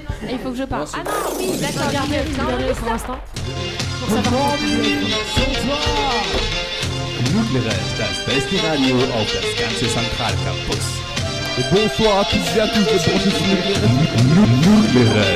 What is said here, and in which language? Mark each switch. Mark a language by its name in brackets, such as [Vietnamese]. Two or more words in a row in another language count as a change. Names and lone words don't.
[French] Et il faut que je parle. Ah non, oui, Je vais d'accord. regarder pour l'instant. Pour savoir [German] Nucleares, das beste Radio auf das ganze Zentralcampus. [French] Et bonsoir à tous et à tous de Branches Nucleares.